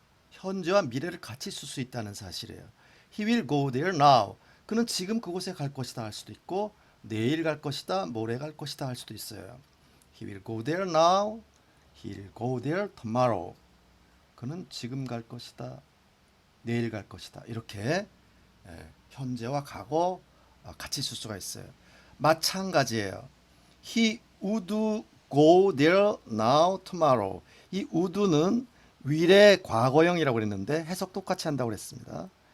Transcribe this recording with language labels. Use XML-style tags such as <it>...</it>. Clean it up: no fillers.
<ko>현재와 미래를 같이 쓸 수 있다는 사실이에요.</ko> <en>He will go there now.</en> <ko>그는 지금 그곳에 갈 것이다 할 수도 있고 내일 갈 것이다, 모레 갈 것이다 할 수도 있어요.</ko> <en>He will go there now. He will go there tomorrow.</en> <ko>그는 지금 갈 것이다, 내일 갈 것이다. 이렇게 현재와 과거 같이 쓸 수가 있어요. 마찬가지예요.</ko> <en>He would go there now tomorrow.</en> <ko>이 would는 will의 과거형이라고 그랬는데 해석 똑같이 한다고 그랬습니다.</ko>